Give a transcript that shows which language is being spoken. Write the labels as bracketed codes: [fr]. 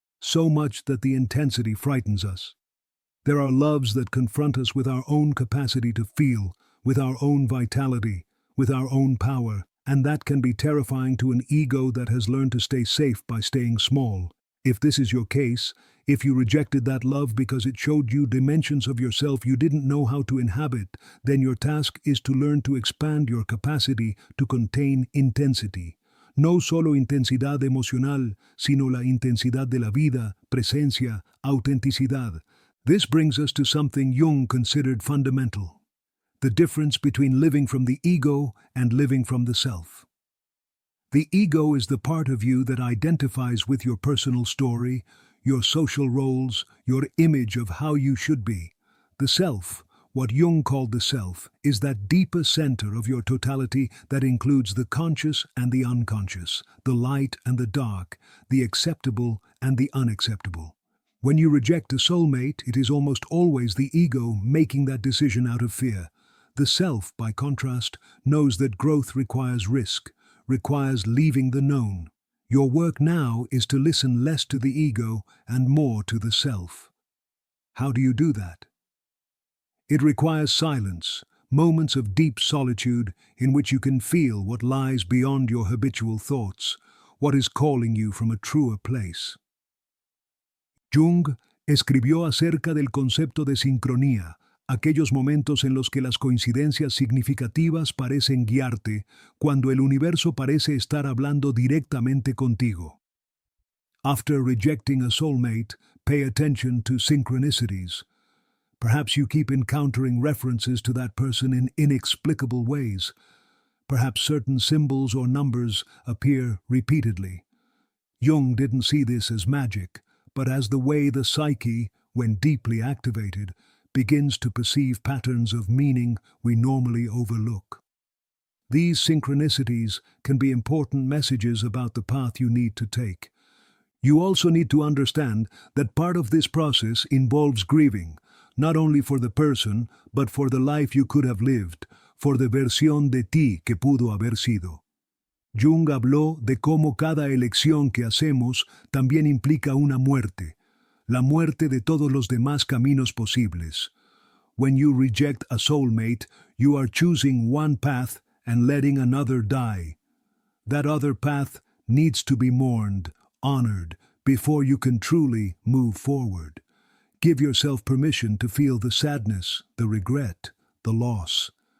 [en] So much that the intensity frightens us. There are loves that confront us with our own capacity to feel, with our own vitality, with our own power, and that can be terrifying to an ego that has learned to stay safe by staying small. If this is your case, if you rejected that love because it showed you dimensions of yourself you didn't know how to inhabit, then your task is to learn to expand your capacity to contain intensity. [es] No solo intensidad emocional, sino la intensidad de la vida, presencia, autenticidad. [en] This brings us to something Jung considered fundamental: the difference between living from the ego and living from the self. The ego is the part of you that identifies with your personal story, your social roles, your image of how you should be. The self, what Jung called the self, is that deeper center of your totality that includes the conscious and the unconscious, the light and the dark, the acceptable and the unacceptable. When you reject a soulmate, it is almost always the ego making that decision out of fear. The self, by contrast, knows that growth requires risk, requires leaving the known. Your work now is to listen less to the ego and more to the self. How do you do that? It requires silence, moments of deep solitude in which you can feel what lies beyond your habitual thoughts, what is calling you from a truer place. [es] Jung escribió acerca del concepto de sincronía, aquellos momentos en los que las coincidencias significativas parecen guiarte, cuando el universo parece estar hablando directamente contigo. [en] After rejecting a soulmate, pay attention to synchronicities. Perhaps you keep encountering references to that person in inexplicable ways. Perhaps certain symbols or numbers appear repeatedly. Jung didn't see this as magic, but as the way the psyche, when deeply activated, begins to perceive patterns of meaning we normally overlook. These synchronicities can be important messages about the path you need to take. You also need to understand that part of this process involves grieving, not only for the person, but for the life you could have lived, for the [es] versión de ti que pudo haber sido. Jung habló de cómo cada elección que hacemos también implica una muerte, la muerte de todos los demás caminos posibles. [en] When you reject a soulmate, you are choosing one path and letting another die. That other path needs to be mourned, honored, before you can truly move forward. Give yourself permission to feel the sadness, the regret, the loss.